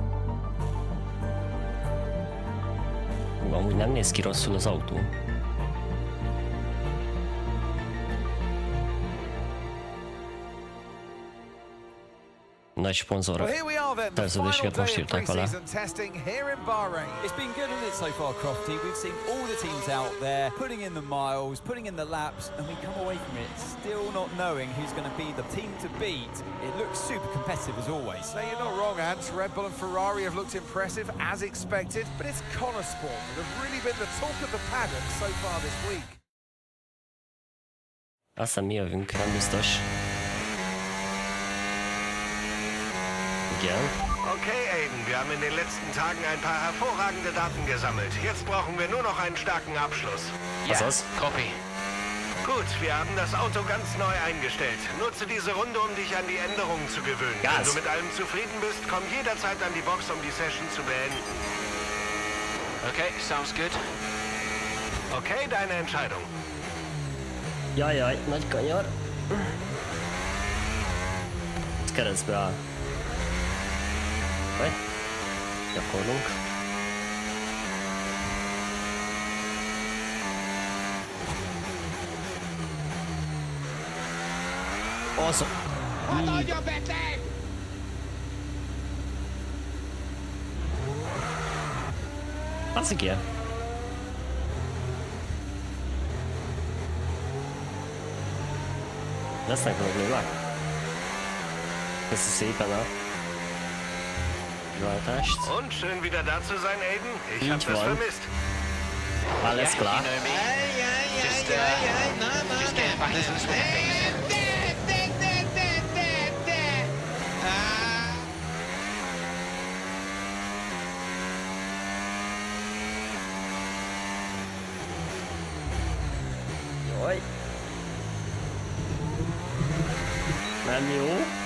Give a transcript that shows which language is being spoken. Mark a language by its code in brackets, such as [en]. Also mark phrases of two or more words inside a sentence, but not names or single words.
[hu] Amúgy nem néz ki rosszul az autó. Nagy szponzor szerződéseket most írták alá. [en] It's been good, hasn't it, so far, Crofty? We've seen all the teams out there putting in the miles, putting in the laps, and we come away from it still not knowing who's going to be the team to beat. It looks super competitive as always. Now, you're not wrong, Ant. Red Bull and Ferrari have looked impressive as expected, but it's Connor Sport that have really been the talk of the paddock so far this week. [hu] Aztán mi jövünk, nem biztos. [de] Okay, Aiden, wir haben in den letzten Tagen ein paar hervorragende Daten gesammelt. Jetzt brauchen wir nur noch einen starken Abschluss. Ja, copy. Gut, wir haben das Auto ganz neu eingestellt. Nutze diese Runde, um dich an die Änderungen zu gewöhnen. Wenn du mit allem zufrieden bist, komm jederzeit an die Box, um die Session zu beenden. [en] Okay, sounds good. [de] Okay, deine Entscheidung. [hu] Jajjaj, nagy kanyar. Ez keresztbe áll. Vagy? Gyakorlunk. Az... Hát adja beteg! Az igen. Lesznek problémák. Köszi szépen a váltást. [de] Und schön wieder da zu sein, Aiden. Ich hab das vermisst. Alles klar. [en] Just getting back into the swing of things. [hu] Jaj. Nem jó.